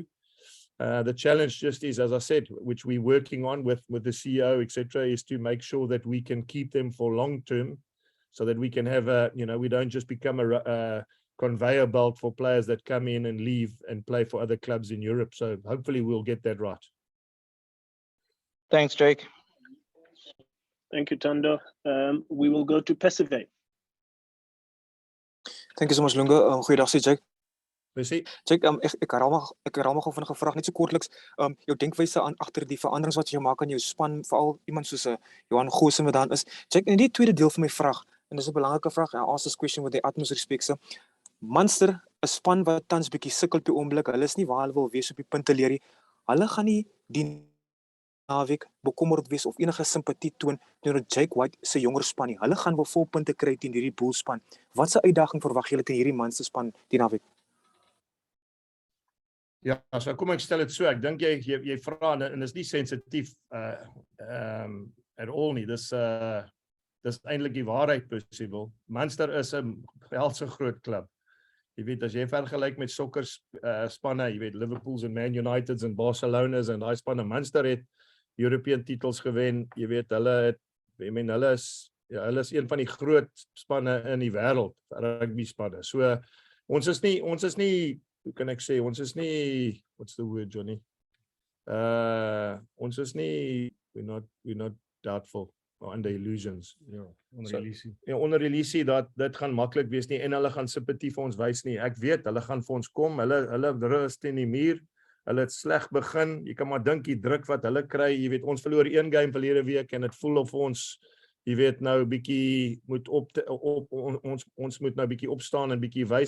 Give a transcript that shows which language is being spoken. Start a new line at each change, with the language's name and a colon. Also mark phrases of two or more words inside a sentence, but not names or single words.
English: The challenge just is, as I said, which we're working on with the CEO, etc., is to make sure that we can keep them for long term, so that we can have you know, we don't just become a conveyor belt for players that come in and leave and play for other clubs in Europe. So hopefully we'll get that right. Thanks, Jake. Thank you, Tando. We will go to Percivale. Thank you so much,
Afrikaans: Lunga. Goeiedag, Jake. Percy? Jake, ek herhaal maar gou van 'n vraag net so kortliks. Jou denkwyse aan agter die veranderings wat jy maak aan jou span, veral iemand soos Johan Goosen wat daar is. Jake, in die tweede deel van my vraag, en dis 'n belangrike vraag,
English: I ask this question with the utmost respect, sir.
Afrikaans: Munster, 'n span wat tans bietjie sukkel op die oomblik. Hulle is nie waar hulle wil wees op die puntelerie. Hulle gaan nie die naweek bekommerd wees of enige simpatie toon teenoor Jake White se jonger span nie. Hulle gaan wel vol punte kry teen hierdie Bulls span. Wat 'n uitdaging verwag julle teen hierdie Munster span die naweek? Ja, so kom ek stel dit so. Ek dink jy vra en is nie sensitief
English: at all
Afrikaans: nie. Dis eintlik die waarheid, Percivale. Munster is 'n helse groot klub. Jy weet, as jy vergelyk met sokker spanne, jy weet Liverpool's en Man United's en Barcelona's en daai spanne, Munster het European titels gewen. Jy weet, hulle is een van die groot spanne in die wêreld, rugby spanne. So ons is nie, hoe kan ek sê, ons is nie,
English: what's the word, Johnny?
Afrikaans: Ons is nie,
English: we're not doubtful or under illusions.
Afrikaans: Onder illusie dat dit gaan maklik wees nie en hulle gaan simpatie vir ons wys nie. Ek weet, hulle gaan vir ons kom, hulle rus teen die muur, hulle het sleg begin, jy kan maar dink die druk wat hulle kry, jy weet, ons verloor 1 game verlede week en dit voel of ons, jy weet, nou bietjie moet ons moet nou bietjie opstaan en bietjie wys.